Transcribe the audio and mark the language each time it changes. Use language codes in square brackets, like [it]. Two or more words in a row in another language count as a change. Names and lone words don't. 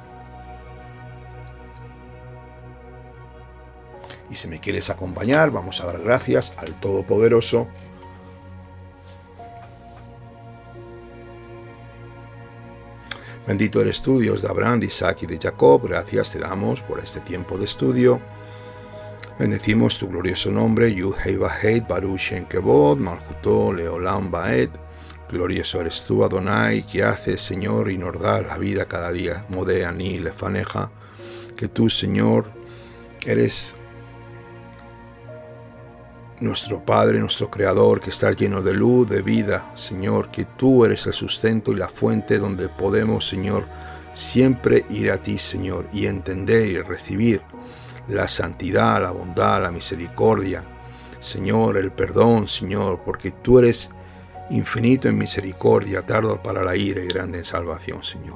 [es] Y si me quieres acompañar, vamos a dar gracias al Todopoderoso. Bendito eres tú, Dios de Abraham, de Isaac y de Jacob. Gracias te damos por este tiempo de estudio. Bendecimos tu glorioso nombre, [he] יוד הא ואו, ברוך שם כבוד, מלכותו לעולם ועד. [es] Glorioso eres tú, Adonai, que haces, Señor, y nos da la vida cada día. [he] מודה אני לפניך, [es] que tú, Señor, eres nuestro Padre, nuestro Creador, que está lleno de luz, de vida, Señor, que tú eres el sustento y la fuente donde podemos, Señor, siempre ir a ti, Señor, y entender y recibir la santidad, la bondad, la misericordia, Señor, el perdón, Señor, porque tú eres infinito en misericordia, tardo para la ira y grande en salvación, Señor.